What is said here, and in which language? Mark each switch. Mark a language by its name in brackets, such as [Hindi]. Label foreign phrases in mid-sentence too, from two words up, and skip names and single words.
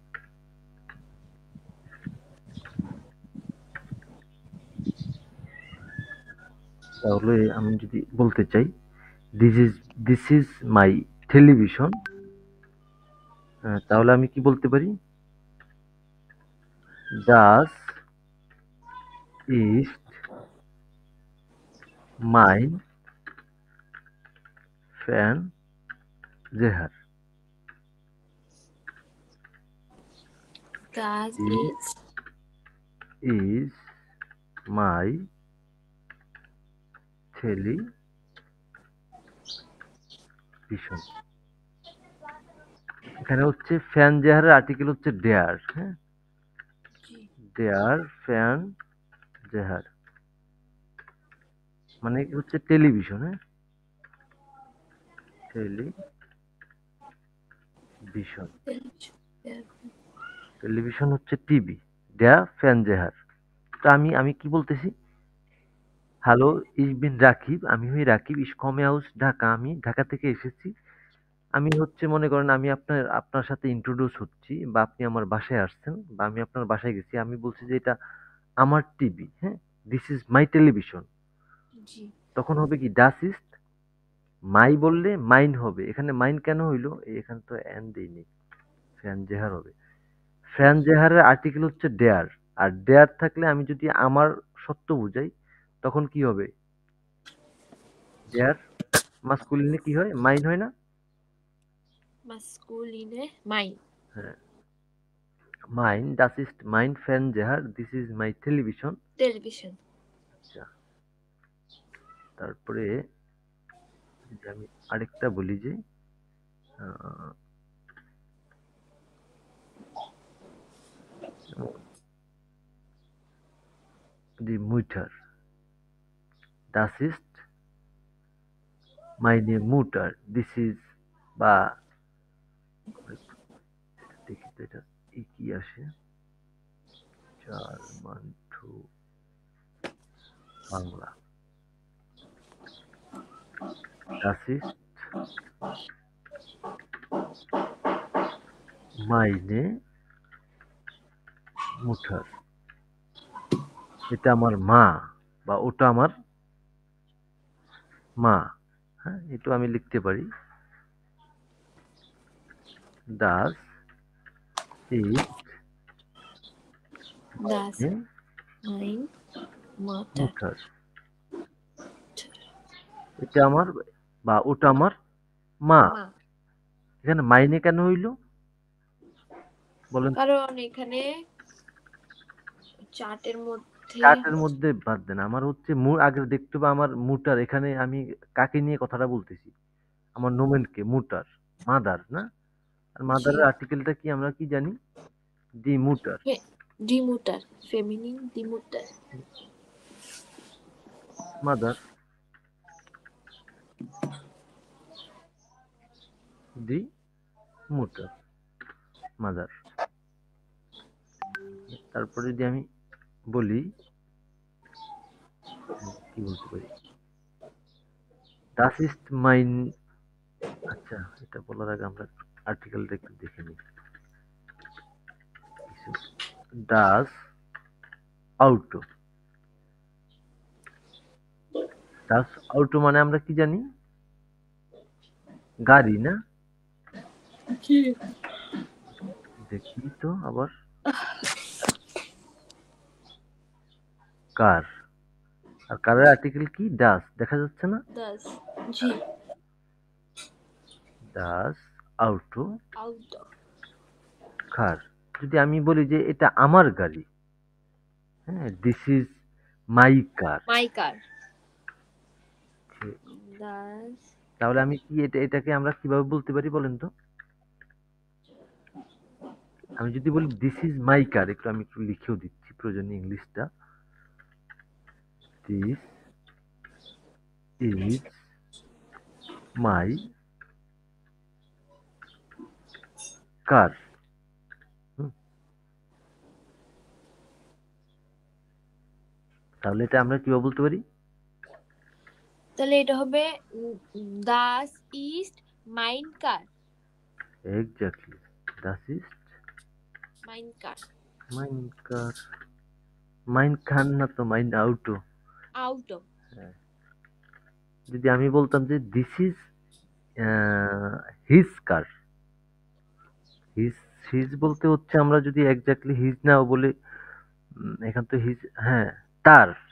[Bangla] তাহলে আমি যদি বলতে চাই [English] this is my television, [Bangla] তাহলে আমি কি বলতে পারি? [German] das ist mein Fernseher Das is ist [English] is my television। [Bangla] এখানে হচ্ছে ফ্যান জেহারের আর্টিকেল হচ্ছে ডেয়ার, হ্যাঁ, জি [German] der Fernseher [Bangla] মানে হচ্ছে টেলিভিশন, হ্যাঁ, টেলিভিশন। [German] Television. Ja. [Bangla] টেলিভিশন হচ্ছে টিভি, [German] der Fernseher. [Bangla] তো আমি আমি কি বলতেছি, হ্যালো, [German] ich bin [Bangla] রাকিব, আমি হই রাকিব, [German] ich komme aus [Bangla] ঢাকা, আমি ঢাকা থেকে এসেছি। আমি হচ্ছে মনে করেন আমি আপনার আপনার সাথে ইন্ট্রোডিউস হচ্ছি বা আপনি আমার বাসায় আসছেন বা আমি আপনার বাসায় গেছি। আমি বলছি যে এটা আমার টিভি, হ্যাঁ? [English] this is my television. [Bangla] জি তখন হবে কি [German] das ist my [Bangla] বললে মাইন হবে। এখানে মাইন কেন হইলো? এখানে তো এন দেইনি। ফ্যান জেহার হবে। ফ্যান জেহারের আর্টিকেল হচ্ছে ডেয়ার। আর ডেয়ার থাকলে আমি যদি আমার সত্য বুঝাই তখন কি হবে? ডেয়ার মাস্কুলিনে কি হয়? মাইন হয় না? [German] maskuline mein [Bangla] হ্যাঁ। মাইন, [German] das ist mein Fernseher, [English] this is my television। television. [Bangla] আচ্ছা, তারপরে যদি আমি আরেকটা বলি যে আহ, [German] die Mutter, das ist meine Mutter, [English] this is বা [Bangla] দেখি তো এটা কি আসে, [English] German to Bangla, [German] das ist meine Mutter, [Bangla] এটা আমার মা বা ওটা আমার মা। হ্যাঁ, এটা আমি লিখতে পারি, [German] das ist Das meine mein Mutter. Mutter, [Bangla] এটা আমার বা ওটা আমার মা। মা এখানে মাইনে কেন হইলো বলেন? কারণ এখানে চার্টের মধ্যে চার্টের মধ্যে বাদ দেন, আমার হচ্ছে আগে দেখতে হবে আমার মুটার। এখানে আমি কাকে নিয়ে কথাটা বলতেছি? আমার নোমেনকে, মুটার, মাদার না? আর জি মাদারের আর্টিকেলটা কি আমরা কি জানি? [German] die Mutter, die Mutter feminin die Mutter. [Bangla] মাদার, [German] die Mutter, [Bangla] মাদার। তারপরে যদি আমি বলি কি বলতে পারি, [German] das ist mein, [Bangla] আচ্ছা এটা বলার আগে আমরা আর্টিকেলটা একটু দেখে নিই কিছু। [German] das auto, das auto [Bangla] মানে আমরা কি জানি? গাড়ি না? জি দেখি তো আবার, কার। আর কারের আর্টিকেল কি? ডাস, দেখা যাচ্ছে না? [German] das জি das Auto Auto [Bangla] কার। যদি আমি বলি যে এটা আমার গাড়ি, হ্যাঁ, [English] this is my car, my car. [German] Das [Bangla] তাহলে আমি কি এটাকে আমরা কিভাবে বলতে পারি বলেন তো? আমি যদি বলি [English] this is my car, [Bangla] একটু আমি একটু লিখেও দিচ্ছি প্রয়োজনে ইংলিশটা। [English] this is my car. [Bangla] তাহলে এটা আমরা কিভাবে বলতে পারি? তাহলে এটা হবে [German] das ist mein car. এক্স্যাক্টলি, das ist Mein car. mein car. [Bangla] মাইন খান না তো, [German] mein Auto. Auto. [Bangla] যদি আমি বলতাম যে [English] this is his car, [Bangla] হিজ, হিজ বলতে হচ্ছে আমরা যদি এক্স্যাক্টলি হিজ নাও বলে এখান তো হিজ, হ্যাঁ, তার।